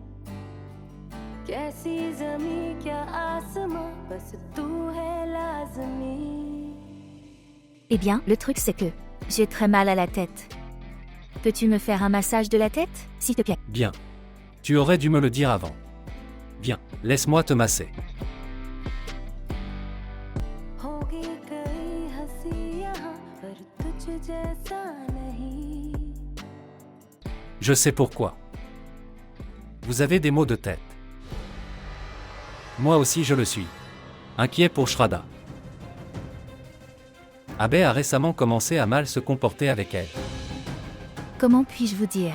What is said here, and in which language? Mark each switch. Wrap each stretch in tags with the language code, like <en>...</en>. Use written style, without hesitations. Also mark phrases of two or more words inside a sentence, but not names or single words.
<hi>कैसी जमी क्या आसमां बस तू है लाज़मी.</hi> <fr>Eh bien, le truc c'est que j'ai très mal à la tête. Peux-tu me faire un massage de la tête, s'il te plaît? Bien. Tu aurais dû me le dire avant. Viens, laisse-moi te masser.</fr> <hi>होगी कई हंसी यहाँ पर तुझ जैसा नहीं.</hi> <fr>Je sais pourquoi. Vous avez des maux de tête. Moi aussi je le suis. Inquiet pour Shraddha. Abe a récemment commencé à mal se comporter avec elle. Comment puis-je vous dire?</fr>